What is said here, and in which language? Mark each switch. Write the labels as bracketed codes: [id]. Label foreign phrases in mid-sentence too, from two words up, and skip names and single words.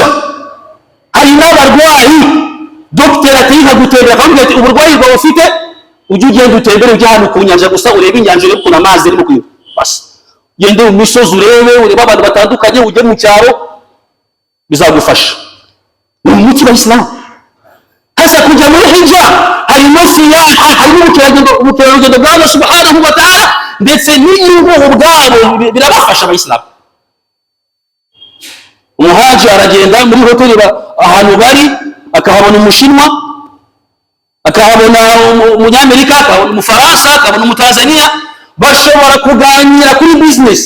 [rw] Hari n'abarwayi dogiteri atiha gutembera akavuga ati uburwayi bwawe ufite ujye ugenda utembere, ujye ahantu ku nyanja gusa urebe inyanja iri ku amazi iri ku basi, gende mu misozi urebe abantu batandukanye, ujye mu cyaro, bizagufasha. Ni umuti w'Abayisilamu. hasa kujya muri hijja harimo siyaha, harimo ubukerarugendo bwa Allah [ar] سبحانه وتعالى, [rw] ndetse n'inyungu ubwabo birabafasha abayisilamu. Umuhaji aragenda muri hoteli ahantu bari, akahabona umushinwa, akahabona umunyamerika, akahabona umufaransa, akahabona umutanzania, bashobora kuganira kuri business.